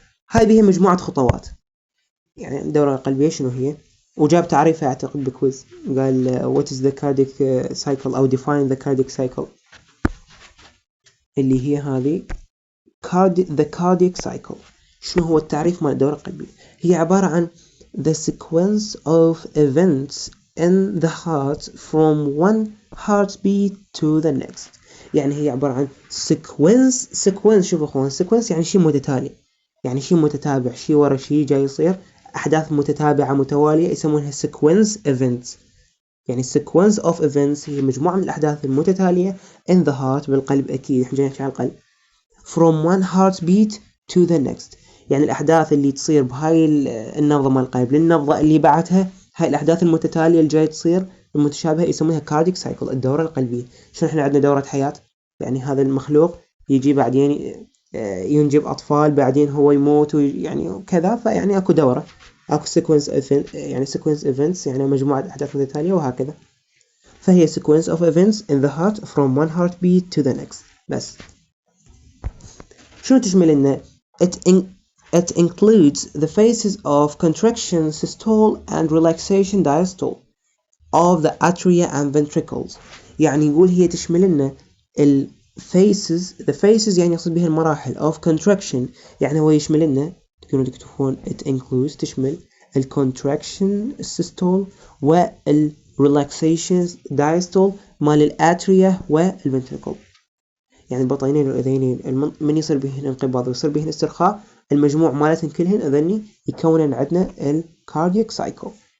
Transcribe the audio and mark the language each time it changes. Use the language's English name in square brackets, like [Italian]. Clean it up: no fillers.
[Arabic] هاي بها مجموعة خطوات. يعني الدورة القلبية شنو هي؟ وجاب تعريفها أعتقد بكويز، قال [English] what is the cardiac cycle [Arabic] أو [English] define the cardiac cycle، [Arabic] اللي هي هذه the cardiac cycle. شنو هو التعريف مال الدورة القلبية؟ هي عبارة عن [English] the sequence of events in the heart from one heartbeat to the next. [Arabic] يعني هي عبارة عن sequence. شوفوا اخوان، sequence يعني شيء متتالي، يعني شيء متتابع، شيء ورا شيء جاي يصير، أحداث متتابعة متوالية يسمونها sequence events. يعني sequence of events هي مجموعة من الأحداث المتتالية in the heart بالقلب، أكيد احنا جاي نحكي عن القلب. [English] from one heartbeat to the next، [Arabic] يعني الأحداث اللي تصير بهاي النبضة مال القلب للنبضة اللي بعدها، هاي الأحداث المتتالية اللي جاي تصير المتشابهة يسمونها cardiac cycle، الدورة القلبية. شنو احنا عندنا دورة حياة، يعني هذا المخلوق يجي بعدين ينجب أطفال، بعدين هو يموت يعني كذا، فيعني أكو دورة، أكو sequence event، يعني sequence events يعني مجموعة أحداث متتالية وهكذا. [English] فهي sequence of events in the heart from one heartbeat to the next. [Arabic] بس شنو تشمل لنا؟ [English] It includes the phases of contraction systole and relaxation diastole of the atria and ventricles. [Arabic] يعني يقول هي تشمل لنا the phases يعني يقصد بها المراحل of contraction، يعني هو يشمل لنا، تكونوا تكتبون it includes تشمل contraction systole relaxation diastole مال الاتريا والventricle، يعني البطينين والأذينين من يصير بهن انقباض ويصير بهن استرخاء، المجموع مالتهن كلهن أذني يكونن عندنا الكاردياك سايكل.